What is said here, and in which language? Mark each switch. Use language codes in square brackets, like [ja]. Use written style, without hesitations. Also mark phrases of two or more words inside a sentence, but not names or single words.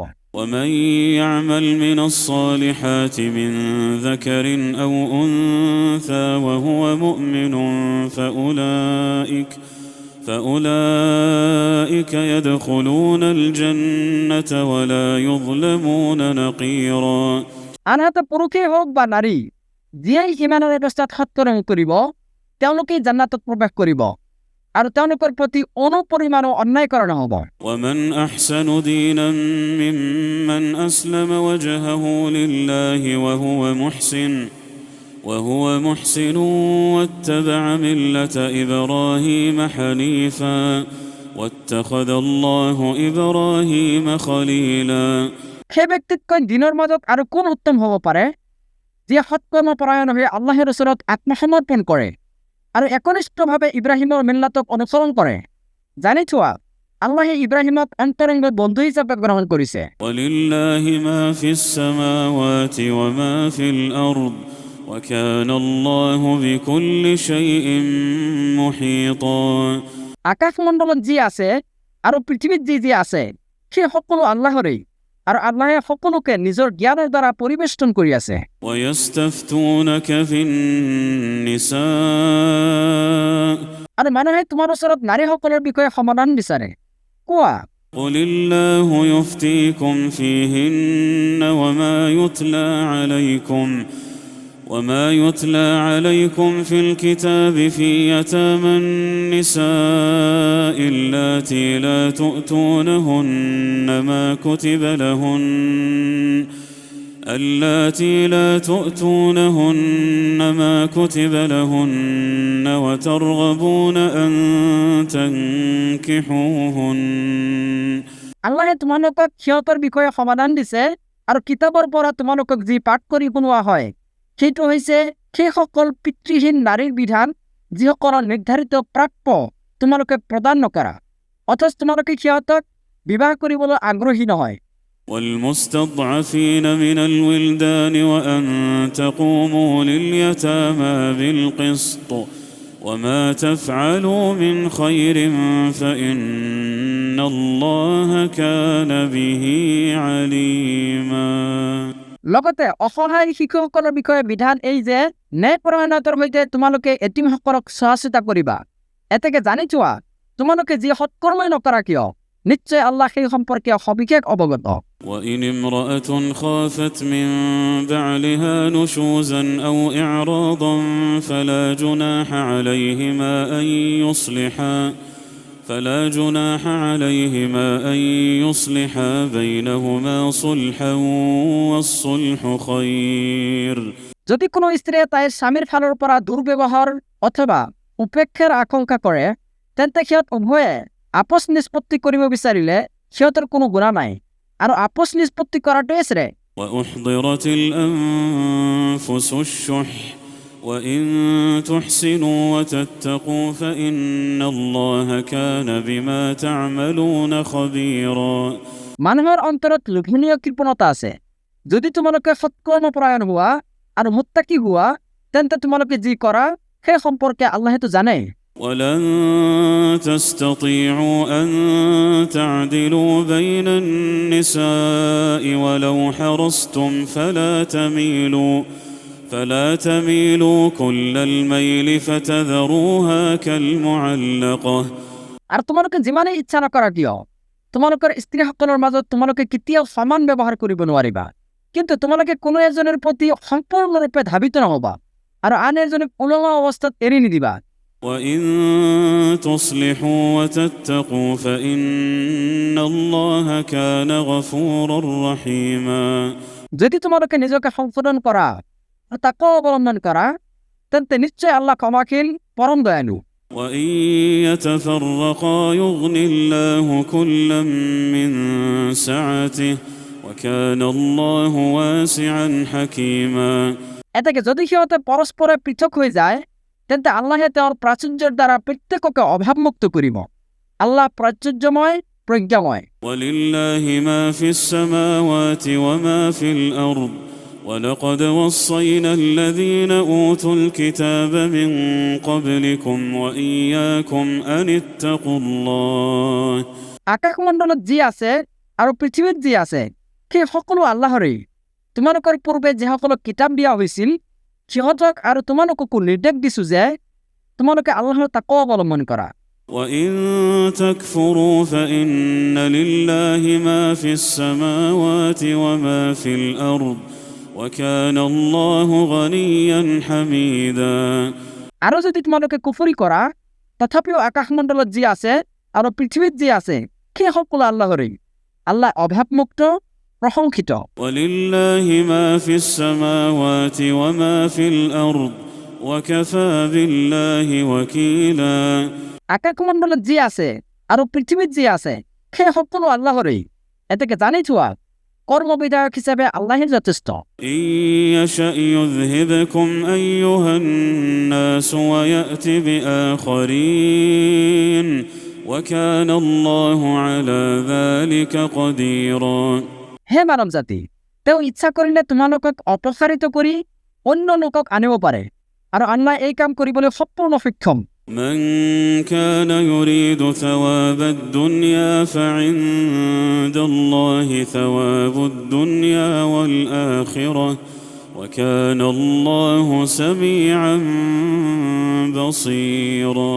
[ar] ومن يعمل من الصالحات من ذكر أو أنثى وهو مؤمن فأولئك يدخلون الجنة ولا يظلمون نقيرا [as] আনহাতে পুৰুষেই হওক বা নাৰী, যিয়ে ইমানৰ অৱস্থাত সৎকৰ্ম কৰিব তেওঁলোকেই জান্নাতত প্ৰৱেশ কৰিব, আৰু তেওঁলোকৰ প্ৰতি অনুপৰিমাণো অন্যায় কৰা নহ'ব। [ar] ومن أحسن دينا ممن أسلم وجهه لله وهو محسن واتبع ملة إبراهيم حنيفا واتخذ الله إبراهيم خليلا [as] সেই ব্যক্তিতকৈ দিনৰ মাজত আৰু কোন উত্তম হ'ব পাৰে যিয়ে সৎকৰ্মপৰায়ণ হৈ আল্লাহৰ ওচৰত আত্মসমৰ্পণ কৰে আৰু একনিষ্ঠভাৱে ইব্ৰাহিমৰ মিল্লাতক অনুসৰণ কৰে। জানি থোৱা, আল্লাহে ইব্ৰাহিমক অন্তৰংগ বন্ধু হিচাপে গ্ৰহণ কৰিছে। [ar] ولله ما في السماوات وما في الأرض وكان الله بكل شيء محيطا [as] আকাশমণ্ডলত যি আছে আৰু পৃথিৱীত যি আছে সেই সকলো আল্লাহৰেই, আৰু আল্লাহে সকলোকে নিজৰ জ্ঞানৰ দ্বাৰা পৰিবেষ্টন কৰি আছে। [ar] ويستفتونك في النساء [as] আৰু মানুহে তোমাৰ ওচৰত নাৰীসকলৰ বিষয়ে সমাধান বিচাৰে। কোৱা, [ar] قل الله يفتيكم فيهن وما يتلى عليكم في الكتاب في يتامى النساء اللاتي لا تؤتونهن ما كتب لهن وترغبون أن تنكحوهن [as] আল্লাহে তোমালোকক সিহঁতৰ বিষয়ে সমাধান দিছে, আৰু কিতাপৰ পৰা তোমালোকক যি পাঠ কৰি শুনোৱা হয় সেইটো হৈছে সেইসকল পিতৃহীন নাৰীৰ বিধান যিসকলৰ নিৰ্ধাৰিত প্ৰাপ্য তোমালোকে প্ৰদান নকৰা, অথচ তোমালোকে সিহঁতক বিবাহ কৰিবলৈ আগ্ৰহী নহয়। [ar] والمستضعفين من الولدان وأن تقوموا لليتامى بالقسط وما تفعلوا من خير فإن الله كان به عليما [as] লগতে অসহায় শিশুসকলৰ বিষয়ে বিধান এই যে ন্যায়পৰায়ণতাৰ সৈতে তোমালোকে এতিমসকলক চোৱা-চিতা কৰিবা। এতেকে জানি থোৱা, তোমালোকে যি সৎকৰ্মই নকৰা কিয় নিশ্চয় আল্লাহ সেই সম্পৰ্কে সবিশেষ অৱগত। [ar] وإن امرأة خافت من بعلها نشوزا أو إعراضا فلا جناح عليهما أن يصلحا بينهما صلحا والصلح خير [as] যদি কোনো স্ত্ৰীয়ে তাইৰ স্বামীৰ ফালৰ পৰা দুৰ্ব্যৱহাৰ অথবা উপেক্ষাৰ আশংকা কৰে, তেন্তে সিহঁত উভয়ে আপোচ নিষ্পত্তি কৰিব বিচাৰিলে সিহঁতৰ কোনো গুণা নাই, আৰু আপোচ নিষ্পত্তি কৰাটোৱে শ্ৰেয়। [ar] وأحضرت الأنفس الشح وإن تحسنوا وتتقوا فإن الله كان بما تعملون خبيرا [as] মানুহৰ অন্তৰত লোভনীয় কৃপণতা আছে। যদি তোমালোকে সৎকৰ্মপৰায়ণ হোৱা আৰু মুত্তাকি হোৱা, তেন্তে তোমালোকে যি কৰা সেই সম্পৰ্কে আল্লাহেতো জানে। [ar] ولن تستطيعوا أن تعدلوا بين النساء ولو حرصتم فلا تميلوا كل الميل فتذروها كالمعلقة [as] আৰু তোমালোকে যিমানেই ইচ্ছা নকৰা কিয় তোমালোকৰ স্ত্ৰীসকলৰ মাজত তোমালোকে কেতিয়াও সমান ব্যৱহাৰ কৰিব নোৱাৰিবা, কিন্তু তোমালোকে কোনো এজনৰ প্ৰতি সম্পূৰ্ণৰূপে ধাবিত নহবা আৰু আন এজনক ওলোৱা অৱস্থাত এৰি নিদিবা। [ar] وإن تصلحوا وتتقوا فإن الله كان غفورا رحيما [as] যদি তোমালোকে নিজকে সংশোধন কৰা আৰু তাকো অৱলম্বন কৰা, তেন্তে নিশ্চয় আল্লাহ ক্ষমাশীল, পৰম দয়ালু। [ar] وإن يتفرقا يغن الله كلا من سعته وكان الله واسعا حكيما [as] এতেকে যদি সিহঁতে পৰস্পৰে পৃথক হৈ যায়, তেন্তে আল্লাহে তেওঁৰ প্ৰাচুৰ্যৰ দ্বাৰা প্ৰত্যেককে অভাৱমুক্ত কৰিব। আল্লাহ প্ৰাচুৰ্যময়, প্ৰজ্ঞাময়। [ar] ولله ما في السماوات وما في الأرض ولقد وصينا الذين أوتوا الكتاب من قبلكم وإياكم أن اتقوا الله [as] আকাশমণ্ডলত যি আছে আৰু পৃথিৱীত যি আছে সেই সকলো আল্লাহৰেই। তোমালোকৰ পূৰ্বে যিসকলক কিতাপ দিয়া হৈছিল সিহঁতক আৰু তোমালোককো নিৰ্দেশ দিছো যে তোমালোকে আল্লাহৰ তাকৱা অৱলম্বন কৰা। [ar] وإن تكفروا فإن لله ما في السماوات وما في الأرض وكان الله غنيا حميدا [as] আৰু যদি তোমালোকে কুফৰি কৰা, তথাপিও আকাশমণ্ডলত যি আছে আৰু পৃথিৱীত যি আছে সেই সকলো আল্লাহৰেই। আল্লাহ অভাৱমুক্ত, প্ৰশংসিত। [ar] ولله ما في السماوات وما في الأرض وكفى بالله وكيلا [as] আকাশমণ্ডলত যি আছে আৰু পৃথিৱীত যি আছে সেই সকলো আল্লাহৰেই। এতেকে জানি থোৱা, কৰ্মবিধায়ক হিচাপে আল্লাহে যথেষ্ট। [ar] إن يشأ يذهبكم أيها الناس ويأت بآخرين وكان الله على ذلك قديرا [as] হে মানৱ জাতি, তেওঁ ইচ্ছা কৰিলে তোমালোকক অপসাৰিত কৰি অন্য লোকক আনিব পাৰে, আৰু আল্লাহ এই কাম কৰিবলৈ সম্পূৰ্ণ সক্ষম। [ar] من كان يريد ثواب الدنيا فعند الله ثواب الدنيا والآخرة وكان الله سميعا بصيرا